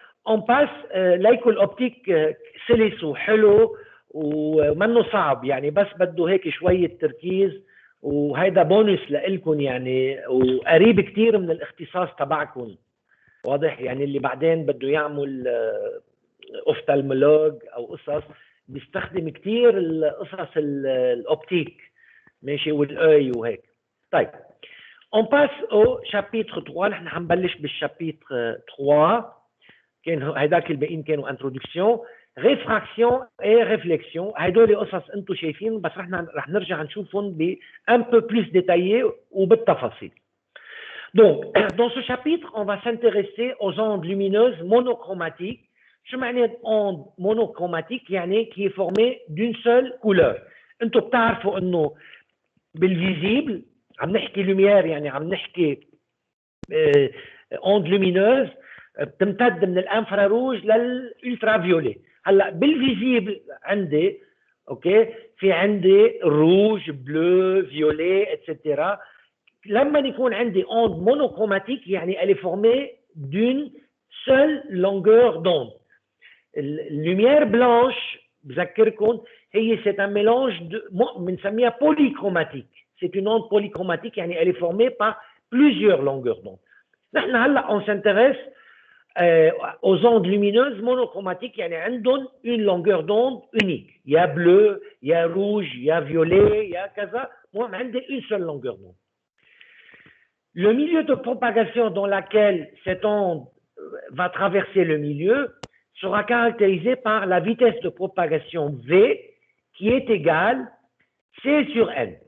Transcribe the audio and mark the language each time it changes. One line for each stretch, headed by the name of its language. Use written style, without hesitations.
French: On passe
Arabic: ليكو الاوبتيك سلس وحلو ومنه صعب، يعني بس بده هيك شويه تركيز، وهيدا بونus لإلكم يعني، وقريب كثير من الاختصاص تبعكم. واضح؟ يعني اللي بعدين بده يعمل اوفتالمولوج او قصص بيستخدم كثير القصص الاوبتيك، ماشي، والاي وهيك. طيب
French: on passe au chapitre 3.
Arabic: نحن حنبلش بالشابيتر 3. كان هيداك الباقيين كانوا انترودكسيون، ريفراكسيون اي ريفليكسيون. هدول قصص انتم شايفين، بس رح نرجع نشوفهم بان بو بلوس ديتايي وبالتفاصيل.
French: Donc, dans ce chapitre, on va s'intéresser aux ondes lumineuses monochromatiques.
Arabic: شو معنى
French: onde monochromatique؟
Arabic: يعني
French: qui est formée d'une seule couleur.
Arabic: انتم بتعرفوا انه بالفيزيبل عم نحكي لوميير، يعني عم نحكي onde lumineuse بتمتد من الانفراروج للالترافيولي. هلا بالفيزيبل عندي اوكي في عندي روج، بلو، فيولي اتسترا. لما يكون عندي
French: onde monochromatique
Arabic: يعني
French: elle est formée d'une seule longueur d'onde.
Arabic: اللوميير بلانش بذكركم هي
French: c'est un mélange
Arabic: بنسميها polychromatique.
French: C'est une onde polychromatique
Arabic: يعني
French: elle est formée par plusieurs longueurs d'onde.
Arabic: نحن هلا
French: on s'intéresse aux ondes lumineuses monochromatiques،
Arabic: يعني عندهم
French: une longueur d'onde unique. Il y a bleu, il y a rouge, il y a violet, il y a كذا. moi
Arabic: عندي
French: une seule longueur d'onde. Le milieu de propagation dans lequel cette onde va traverser le milieu sera caractérisé par la vitesse de propagation V qui est égale C sur N.